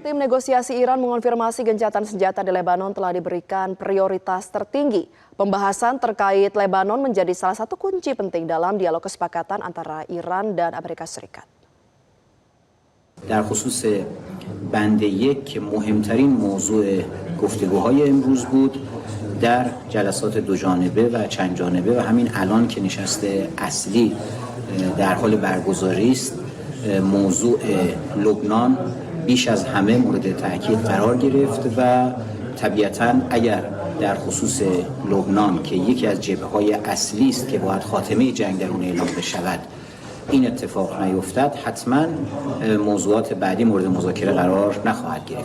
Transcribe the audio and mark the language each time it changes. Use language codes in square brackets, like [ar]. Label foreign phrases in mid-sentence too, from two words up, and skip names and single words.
[id] Tim negosiasi Iran mengonfirmasi gencatan senjata di Lebanon telah diberikan prioritas tertinggi. Pembahasan terkait Lebanon menjadi salah satu kunci penting dalam dialog kesepakatan antara Iran dan Amerika Serikat. [fa] در خصوص بند یک که مهمترین موضوع گفتگوهای امروز بود در جلسات دو جانبه و چند جانبه و همین الان که نشست اصلی در حال برگزاری است موضوع لبنان بیش از همه مورد تاکید قرار گرفت و طبیعتاً اگر در خصوص لبنان که یکی از جبهه‌های اصلی است که باید خاتمه جنگ در اون اعلام بشود این اتفاق نیفتد حتما موضوعات بعدی مورد مذاکره قرار نخواهد گرفت.